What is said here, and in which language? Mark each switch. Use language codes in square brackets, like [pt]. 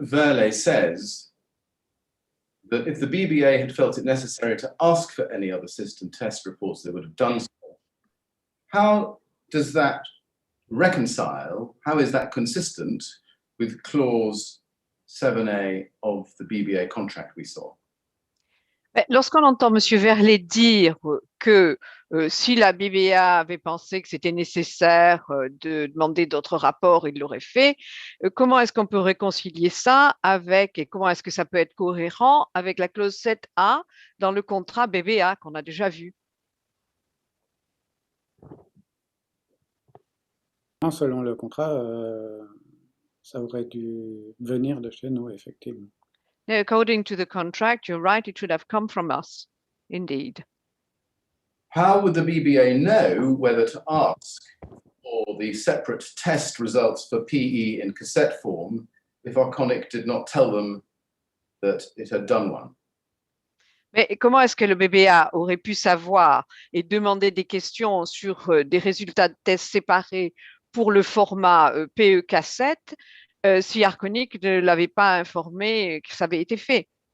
[en] Verlet says that if the BBA had felt it necessary to ask for any other system test reports, they would have done so, how does that reconcile, how is that consistent with clause 7A of the BBA contract we saw? [fr] Lorsqu'on entend M. Verlet dire que si la BBA avait pensé que c'était nécessaire de demander d'autres rapports, il l'aurait fait, comment est-ce qu'on peut réconcilier ça avec, et comment est-ce que ça peut être cohérent avec la clause 7A dans le contrat BBA qu'on a déjà vu? Selon le contrat, ça aurait dû venir de chez nous, effectivement. [en] According to the contract, you're right, it should have come from us, indeed. How would the BBA know whether to ask for the separate test results for PE in cassette form if Arconic did not tell them that it had done one? [fr] Mais comment est-ce que le BBA aurait pu savoir et demander des questions sur des résultats de tests séparés pour le format PE cassette si Arconic ne l'avait pas informé que ça avait été fait?